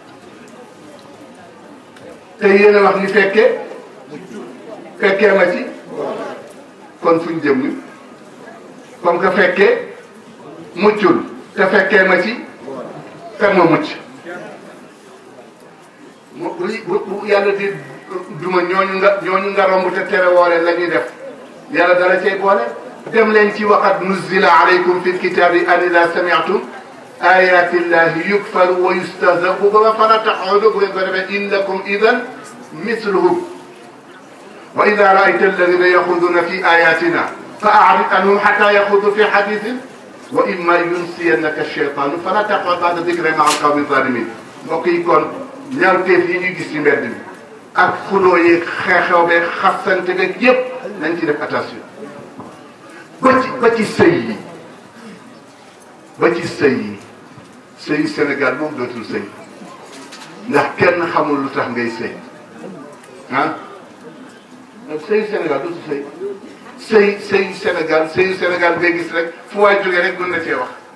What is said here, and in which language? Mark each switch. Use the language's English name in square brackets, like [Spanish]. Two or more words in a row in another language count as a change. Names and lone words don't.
[Wolof] te yéen a wax ni fekkee ma ci kon fuñ jëm ni [French] comme que [Wolof] fekkee muccul te fekkee ma ci kan ma mucc bu yàlla di duma ñooñu nga romb te tere woole la ñuy def yàlla dara cay boole dem leen ci [Arabic] وقد نزل عليكم في الكتاب أن إذا سمعتم آيات الله يكفر ويستهزأ ba فلا تقعدوا [Wolof] bu ngeen ko defee [Arabic] إنكم إذا مثلهم وإذا رأيت الذين يخوضون في آياتنا فأعرض عنهم حتى يخوضوا في حديث وإما ينسينك الشيطان فلا تقعد بعد الذكرى مع القوم الظالمين [Wolof] mbokk yi kon ñaawteef yi ñuy gis ci mbedd mi ak xuloo yeeg xeexew beeg xasante beeg yëpp nañ ci def attention ba ci sëy yi sëy Sénégal moom dootul sëy ndax kenn xamul lu tax ngay sëy ah sëyu Sénégal du sëy sëyu Sénégal sëyu Sénégal ngay gis rek fu waay jógee rek mën na cee wax